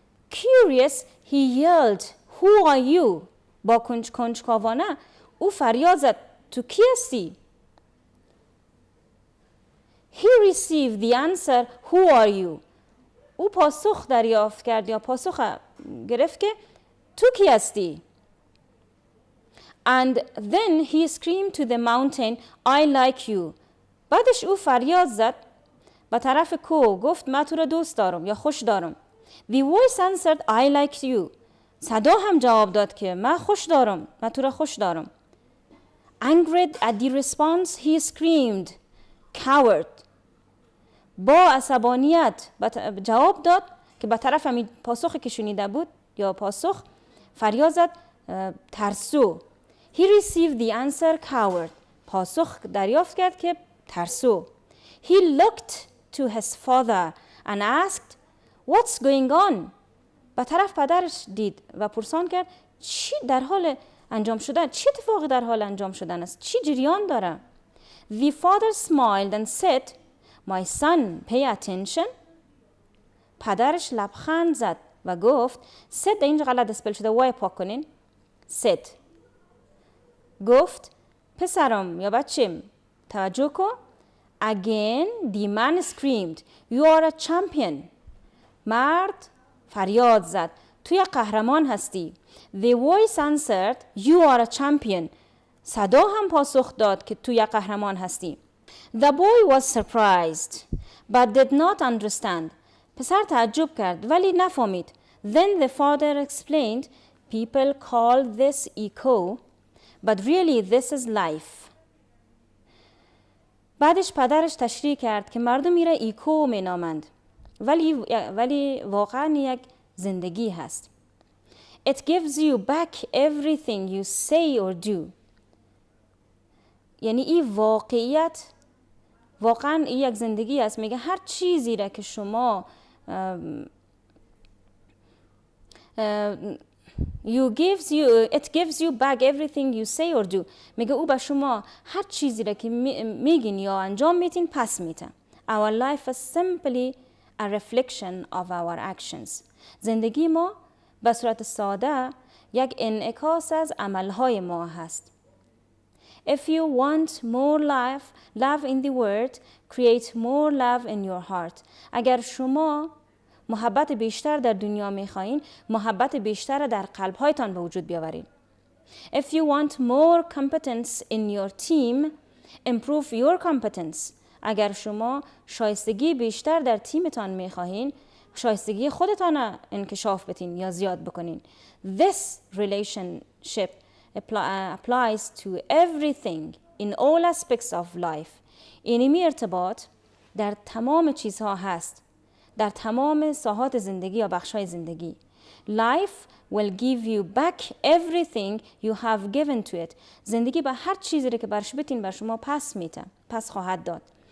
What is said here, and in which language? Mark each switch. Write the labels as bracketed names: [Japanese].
[English] Curious he yelled Who are you؟ [Persian] با کنجکاوانه او فریاد زد تو کی هستی؟ [English] He received the answer Who are you؟ [Persian] او پاسخ دریافت کرد یا پاسخ گرفت که تو کی هستی؟ [English] And then he screamed to the mountain, I like you. [Persian] بعدش او فریاد زد به طرف کوه، گفت من تو را دوست دارم یا خوش دارم. [English] The voice answered, I like you. [Persian] صدا هم جواب داد که من خوش دارم، من تو را خوش دارم. [English] Angered at the response, he screamed, coward. [Persian] با عصبانیت جواب داد که به طرف همین پاسخی که شنیده بود یا پاسخ فریاد زد ترسو. [English] He received the answer coward. [Persian] پاسخ دریافت کرد که ترسو. [English] He looked to his father and asked what's going on. [Persian] به طرف پدرش دید و پرسان کرد چی در حال انجام شدن، چی اتفاقی در حال انجام شدن است، چی جریان داره. [English] The father smiled and said my son pay attention. [Persian] پدرش لبخند زد و گفت said اینجا غلط اسپل شده وای پاک کنین said گفت پسرم یا بچم توجه کن. [English] Again the man screamed you are a champion. [Persian] مرد فریاد زد تو یک قهرمان هستی. [English] The voice answered you are a champion. [Persian] صدا هم پاسخ داد که تو یک قهرمان هستی. [English] The boy was surprised but did not understand. [Persian] پسر تعجب کرد ولی نفهمید. [English] Then the father explained people call this echo but really this is life. [Persian] بعدش پدرش تشریح کرد که مردم میره ایکو مینامند ولی واقعا یک زندگی هست. [English] It gives you back everything you say or do. [Persian] یعنی این واقعیت واقعا این یک زندگی است. میگه هر چیزی را که شما [English] it gives you back everything you say or do. [Persian] میگه او به شما هر چیزی را که میگین یا انجام میتین پس میتن. [English] Our life is simply a reflection of our actions. [Persian] زندگی ما به صورت ساده یک انعکاس از عملهای ما هست. [English] If you want more love in the world, create more love in your heart. [Persian] اگر شما محبت بیشتر در دنیا میخواین، محبت بیشتر در قلبهایتان به وجود بیاورید. [English] If you want more competence in your team, improve your competence. [Persian] اگر شما شایستگی بیشتر در تیمتان میخواهین، شایستگی خودتان انکشاف بدین یا زیاد بکنین. [English] This relationship applies to everything in all aspects of life. [Persian] این ارتباط در تمام چیزها هست، در تمام ساحات زندگی یا بخشای زندگی. [English] Life will give you back everything you have given to it. [Persian] زندگی به هر چیزی که برش بتین بر شما پس خواهد داد.